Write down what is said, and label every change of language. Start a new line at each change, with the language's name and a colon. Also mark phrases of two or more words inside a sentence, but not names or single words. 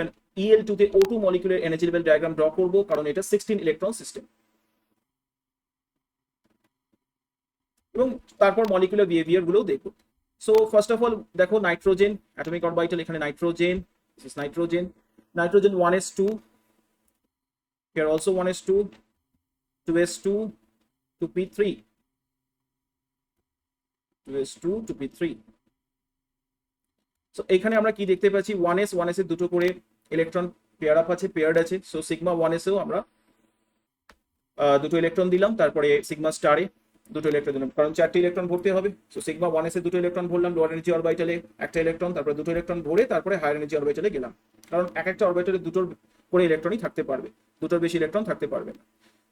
Bangla: এন্ড EL2 তে
English: O2 molecular energy level diagram draw
Bangla: করব, কারণ এটা
English: 16 electron system.
Bangla: এবং তারপর
English: molecular behaviour
Bangla: গুলোও দেখব।
English: so first of all
Bangla: দেখো
English: nitrogen atomic orbital,
Bangla: এখানে নাইট্রোজেন,
English: this is nitrogen, nitrogen 1s2, here also 1s2, 2s2, 2p3, 2s2,
Bangla: 2p3। সো এখানে আমরা কি দেখতে পাচ্ছি, 1s 1s এর দুটো করে ইলেকট্রন
English: pair up
Bangla: আছে, পেয়ার্ড আছে। সো সিগমা 1s এও আমরা দুটো ইলেকট্রন দিলাম, তারপরে সিগমা স্টারে দুটো ইলেকট্রন দিলাম, কারণ চারটি ইলেকট্রন ভরতে হবে। সো সিগমা 1s এ দুটো ইলেকট্রন ভরলাম
English: lower energy
Bangla: অরবিটালে, একটা ইলেকট্রন, তারপরে দুটো ইলেকট্রন ভরে তারপরে
English: higher energy
Bangla: অরবিটালে গেলাম, কারণ এক একটা অরবিটালে দুটোর করে ইলেকট্রনই থাকতে পারবে, দুটোর বেশি ইলেকট্রন থাকতে পারবে না।